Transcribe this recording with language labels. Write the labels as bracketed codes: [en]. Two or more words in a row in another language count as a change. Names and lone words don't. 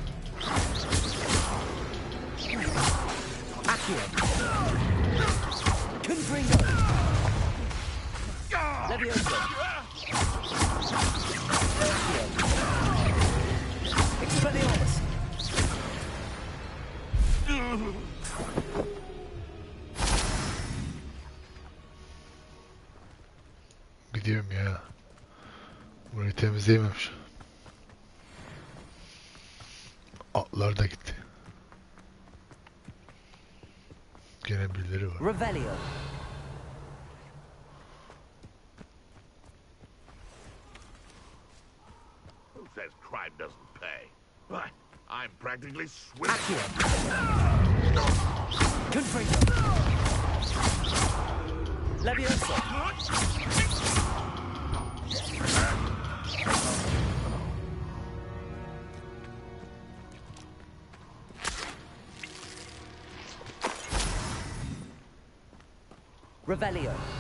[la] Accio. Confringo. Levioso. Accio. Expelliarmus. [tr] Gidiyorum ya. Burayı temizleyememiş. Atlar da gitti. Gene birileri var. [la] Revelio. [en] Who says crime doesn't pay? Why, I'm practically swimming. [la] Accio. Confringo. Levioso. Revelio.